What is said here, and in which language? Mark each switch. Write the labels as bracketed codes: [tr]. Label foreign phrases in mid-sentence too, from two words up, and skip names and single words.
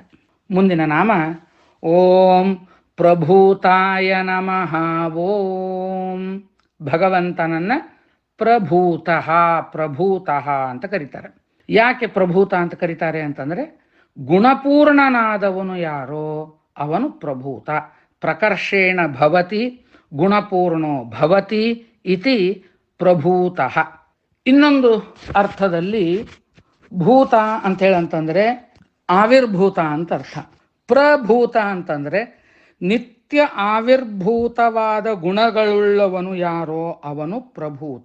[kn] ಮುಂದಿನ ನಾಮ [sa] ಓಂ ಪ್ರಭೂತಾಯ ನಮಃ. [kn] ಓಂ ಭಗವಂತನನ್ನ ಪ್ರಭೂತಃ ಅಂತ ಕರೀತಾರೆ. ಯಾಕೆ ಪ್ರಭೂತ ಅಂತ ಕರೀತಾರೆ ಅಂತಂದ್ರೆ, ಗುಣಪೂರ್ಣನಾದವನು ಯಾರೋ ಅವನು ಪ್ರಭೂತ. [sa] ಪ್ರಕರ್ಷೇಣ ಭವತಿ ಗುಣಪೂರ್ಣೋ ಭವತಿ ಇತಿ ಪ್ರಭೂತಃ. [kn] ಇನ್ನೊಂದು ಅರ್ಥದಲ್ಲಿ ಭೂತ ಅಂತ ಹೇಳಂತಂದ್ರೆ ಆವಿರ್ಭೂತ ಅಂತ ಅರ್ಥ. ಪ್ರಭೂತ ಅಂತಂದ್ರೆ ನಿತ್ಯ ಆವಿರ್ಭೂತವಾದ ಗುಣಗಳುಳ್ಳವನು ಯಾರೋ ಅವನು ಪ್ರಭೂತ.